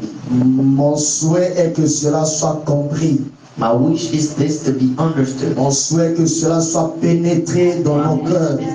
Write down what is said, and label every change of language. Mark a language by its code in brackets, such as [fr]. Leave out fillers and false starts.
[fr] Mon souhait est que cela soit compris. [en] My wish is this to be understood. [fr] On souhaite que cela soit pénétré dans nos cœurs.